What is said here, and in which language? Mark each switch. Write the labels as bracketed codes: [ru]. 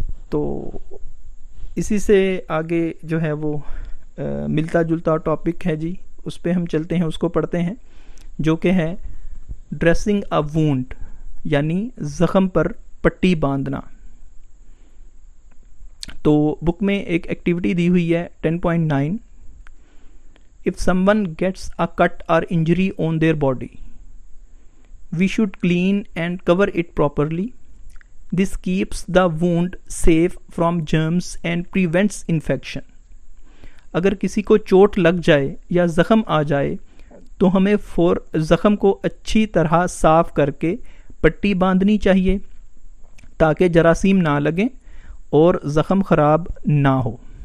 [ur] تو اسی سے آگے جو ہے وہ ملتا جلتا ٹاپک ہے جی، اس پہ ہم چلتے ہیں، اس کو پڑھتے ہیں، جو کہ ہے [en] dressing a wound, [ur] یعنی زخم پر پٹی باندھنا. تو بک میں ایک ایکٹیویٹی دی ہوئی ہے 10.9. [en] If someone gets a cut or injury on their body, we should clean and cover it properly. This keeps the wound safe from germs and prevents infection. [ur] اگر کسی کو چوٹ لگ جائے یا زخم آ جائے تو ہمیں زخم کو اچھی طرح صاف کر کے پٹی باندھنی چاہیے تاکہ جراثیم نہ لگیں اور زخم خراب نہ ہو.